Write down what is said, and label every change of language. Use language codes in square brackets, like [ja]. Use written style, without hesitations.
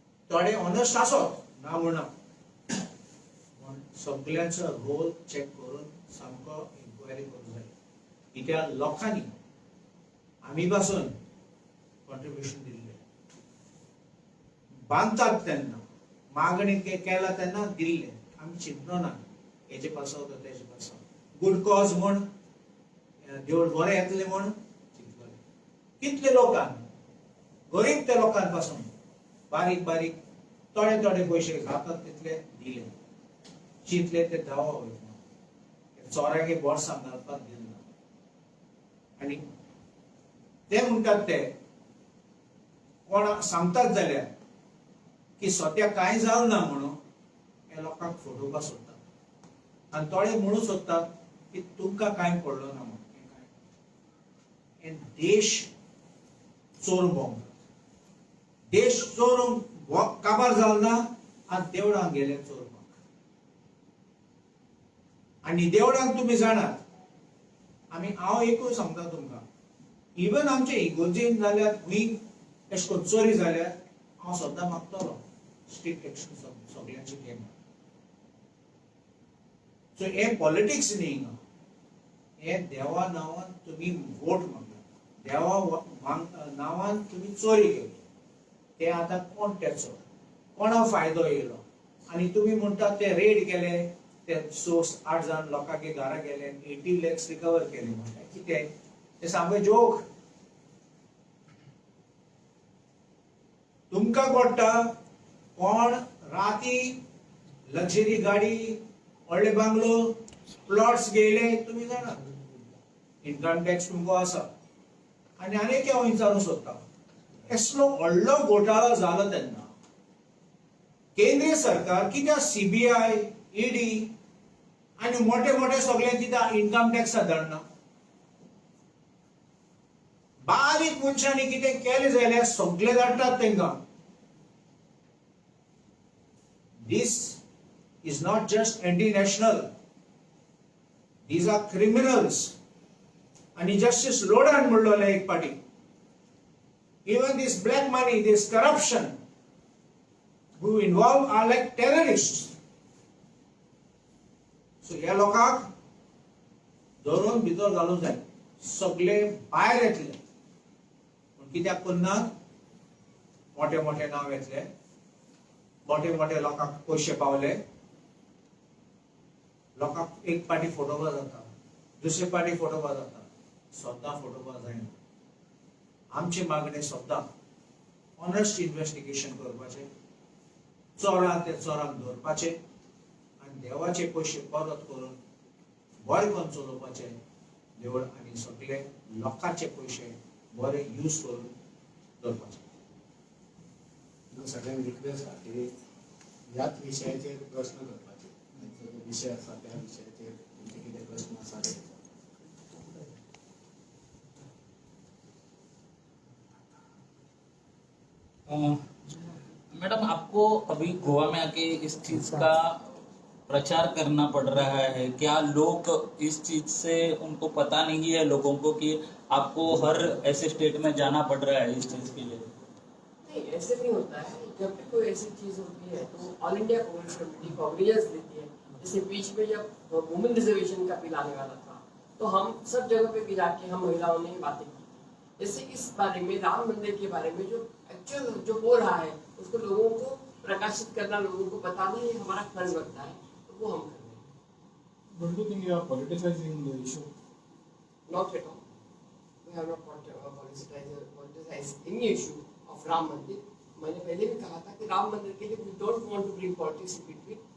[gom] थोडे ऑनस्ट आसत ना म्हणना, सगळ्यांचो रोल चेक करून सामको इन्क्वायरी करूंक जाय. कित्याक लोकांनी आमी पासून कॉन्ट्रिब्युशन दिल्ले, बांदतात तेन्ना मागणी केला तेन्ना दिल्ले. आमी चिंतलो ना हेजे पासत तेजे पासत. गुड कॉज म्हूण देवळ बरें येतलें म्हूण चिंतलोलें. कितले लोकांक गरीब त्या लोकांक पासून बारीक बारीक थोडे पयशे जातात तितले दिले. चिंतले ते दावा वयतना चोरांगे बोर्सांत घालपाक दिना. आनी ते म्हणटात ते कोण सांगतात जाल्यार की सद्या कांय जावं ना म्हणून हे लोकांक फटोवपाक सोदतात. आनी थोडे म्हणूं सोदतात की तुमकां कांय पडलो ना म्हणून. हे देश चोरून भोंवतात. देश चोरूंक काबार जालो ना आनी देवळांक गेले चोरपाक. आनी देवळांक तुमी जाणात हांव एकूच सांगता तुमकां, इवन आमचे इगोर्जेन जाल्यार खंय अशें करून चोरी जाल्यार हांव सद्दां मागतलो स्ट्रिक्ट एक्शन सगळ्यांची घेवन. सो हे पॉलिटिक्स न्ही, हे देवा नांवान तुमी वोट मागला, देवा नांवान तुमी चोरी केली. ते आतां कोण ते चोर, कोणा फायदो येयलो आनी तुमी म्हणटात ते रेड केले, ते 8 जाण लोकांचे घरा गेले, 80 lakhs रिकवर केले म्हणटा. कितें ते सामके जोक. तुमकां पडटा कोण राती लक्झरी गाडी, व्हडले बांगलो, प्लॉट्स घेयले तुमी जाणा. इन्कम टॅक्स तुमको आसा. आनी आनीक हांव विचारूंक सोदता, असलो व्हडलो घोटाळो जालो तेन्ना केंद्रीय सरकार कित्याक CBI, ED आनी मोठे सगळे कित्याक इन्कम टॅक्साक धाडना? बारीक मनशांनी कितें केलें जाल्यार सगळे धाडटात तेंकां. [en] This is not just anti-national. These are criminals. [gom] आणि जस्टिस लोडान म्हणलोलें एक पाटी, [en] even this black money, this corruption who involved are like terrorists. So [gom] ह्या लोकांक धरून भितर घालूंक जाय. सगळे भायर येतले पूण कित्याक करनात? मोठे नांव येतले, मोठे लोकांक पयशे पावले, लोकांक एक पाटी फटोवपा जाता, दुसरे पाटी फटोवपा जाता, सद्दां फटोवपा जायना. आमची मागणी सद्दां ऑनेस्ट इन्व्हेस्टिगेशन करपाचें, चोरांक ते चोरांक धरपाचें आनी देवाचे पयशे परत करून बरें करून चलोवपाचें देवळ आनी सगळे लोकांचे पयशे बरे यूज करून दवरपाचे. सगळ्यांक रिक्वेस्ट आहा की ह्याच विशयाचेर प्रश्न करपाचे. जो विशय आसा त्या विशयाचेर तुमचे कितें प्रश्न आसा ते. [hi] मैडम, आपको अभी गोवा में आके इस चीज का प्रचार करना पड़ रहा है, क्या लोग इस चीज से उनको पता नहीं है लोगों को कि आपको हर ऐसे स्टेट में जाना पड़ रहा है इस चीज के लिए? नहीं, ऐसे नहीं होता है। जब भी कोई ऐसी चीज होती है तो all India Congress committee cognizance लेती है। जैसे बीच में जब वुमेन रिजर्वेशन का बिल आने वाला था तो हम सब जगह पे भी जाके हम महिलाओं ने बातें की थी। जैसे इस बारे में, राम मंदिर के बारे में जो एक्चुअल जो हो रहा है उसको लोगों को प्रकाशित करना, लोगों को बताना, ये हमारा फर्ज बनता है, तो वो हम कर रहे हैं। [en] Don't you think you are politicizing the issue? Not at all. We have not politicized any issue of Ram Mandir. [hi] मैंने पहले भी कहा था कि राम मंदिर के लिए [en] we don't want to bring politics in between.